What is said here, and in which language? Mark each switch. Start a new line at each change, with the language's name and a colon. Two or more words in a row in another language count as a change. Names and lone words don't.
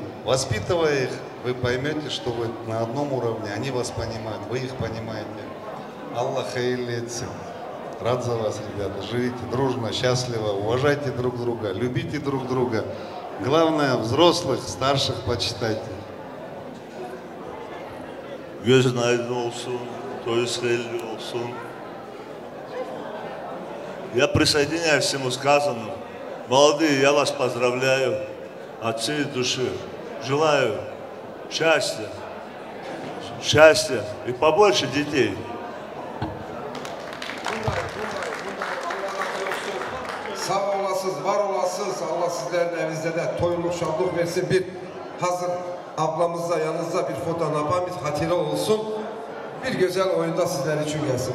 Russian: Воспитывая их, вы поймете, что вы на одном уровне, они вас понимают, вы их понимаете.
Turkish: Allah hayırlı etsin.
Russian: Рад за вас, ребята. Живите дружно, счастливо, уважайте друг друга, любите друг друга. Главное, взрослых, старших почитайте.
Turkish: Gözün aydın olsun, toyunuz hayırlı olsun.
Russian: Я присоединяюсь к всему сказанному. Молодые, я вас поздравляю от всей души. Желаю счастья, счастья и побольше детей.
Turkish: Sağ olasınız, var olasınız. Allah sizlerin evinizde de toyluk, şadlık versin. Bir hazır ablamızla yanınızda bir fotoğrafa bir hatire olsun. Bir güzel oyunda sizler için gelsin.